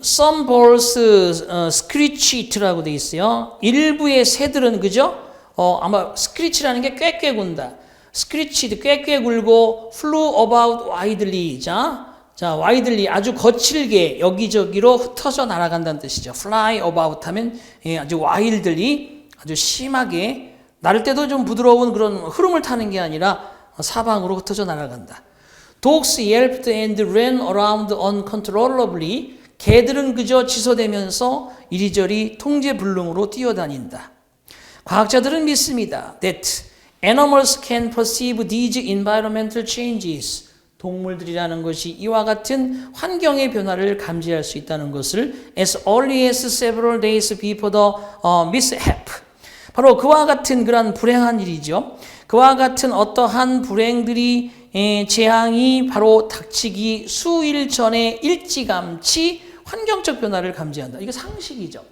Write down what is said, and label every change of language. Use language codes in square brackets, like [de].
[en] Some birds screech it [ko] 라고 돼 있어요. 일부의 새들은 그죠? 아마 screech라는 게 꾀꾀 군다. [en] screech, [ko] 꾀꾀 굴고 [en] flew about widely. [ko] 자, widely 아주 거칠게 여기저기로 흩어져 날아간다는 뜻이죠. fly about 하면 아주 wildly 아주 심하게 날 때도 좀 부드러운 그런 흐름을 타는 게 아니라 사방으로 흩어져 날아간다. [en] Dogs yelped and ran around uncontrollably. [ko] 개들은 그저 지소되면서 이리저리 통제불능으로 뛰어다닌다. 과학자들은 믿습니다. [en] That animals can perceive these environmental changes. [ko] 동물들이라는 것이 이와 같은 환경의 변화를 감지할 수 있다는 것을 [en] as early as several days before the mishap. [ko] 바로 그와 같은 그런 불행한 일이죠. 그와 같은 어떠한 불행들이 재앙이 바로 닥치기 수일 전에 일찌감치 환경적 변화를 감지한다. 이게 상식이죠.